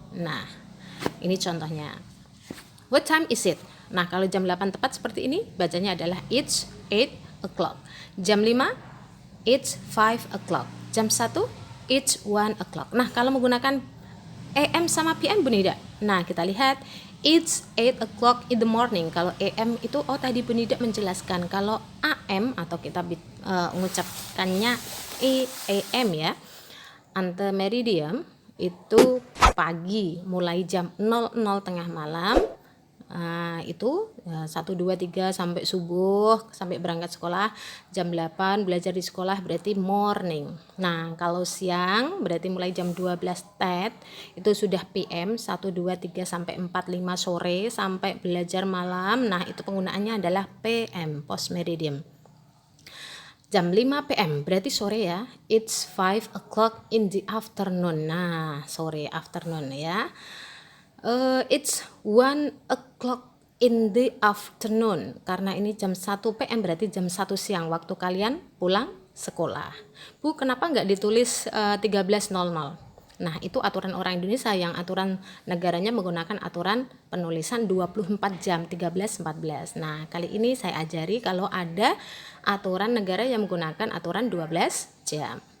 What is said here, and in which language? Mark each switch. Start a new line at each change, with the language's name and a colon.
English: Nah, ini contohnya. What time is it?
Indonesian: Nah, kalau jam 8 tepat seperti ini bacanya adalah
English: it's 8 o'clock.
Indonesian: Jam 5
English: it's 5 o'clock.
Indonesian: Jam 1
English: it's 1 o'clock.
Indonesian: Nah, kalau menggunakan AM sama PM Bunida. Nah, kita lihat
English: it's 8 o'clock in the morning.
Indonesian: Kalau AM itu tadi Bunida menjelaskan. Kalau AM atau kita mengucapkannya AM ya. Antemeridium itu pagi mulai jam 00 tengah malam. Itu 1, 2, 3 sampai subuh, sampai berangkat sekolah. Jam 8 belajar di sekolah berarti morning. Nah, kalau siang berarti mulai jam 12 TET itu sudah PM, 1, 2, 3 sampai 4, 5 sore sampai belajar malam. Nah, itu penggunaannya adalah PM, post meridium. Jam 5 PM berarti sore ya.
English: It's 5 o'clock in the afternoon.
Indonesian: Nah, sore
English: afternoon ya. It's 1 o'clock in the afternoon.
Indonesian: Karena ini jam 1 PM berarti jam 1 siang waktu kalian pulang sekolah. Bu, kenapa nggak ditulis 13.00? Nah, itu aturan orang Indonesia, yang aturan negaranya menggunakan aturan penulisan 24 jam, 13, 14. Nah, kali ini saya ajari kalau ada aturan negara yang menggunakan aturan 12 jam.